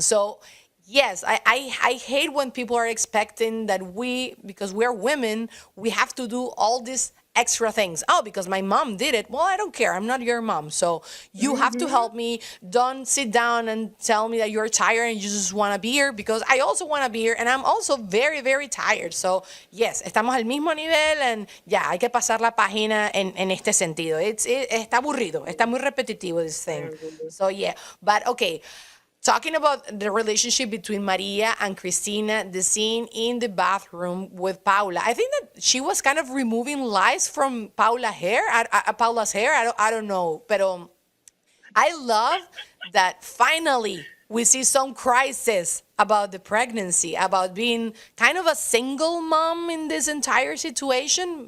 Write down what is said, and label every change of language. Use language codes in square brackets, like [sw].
[en] So yes, I hate when people are expecting that because we're women, we have to do all these extra things. Oh, because my mom did it. Well, I don't care. I'm not your mom. So you have to help me. Don't sit down and tell me that you're tired and you just want a beer, because I also want a beer and I'm also very, very tired. So yes, [es] estamos al mismo nivel, and ya, hay que pasar la página en este sentido. Está aburrido. Está muy repetitivo, [en] this thing. So yeah, but okay. Talking about the relationship between Maria and Cristina, the scene in the bathroom with Paula, I think that she was kind of removing lice from Paula's hair. I don't know, but I love that finally we see some crisis about the pregnancy, about being kind of a single mom in this entire situation.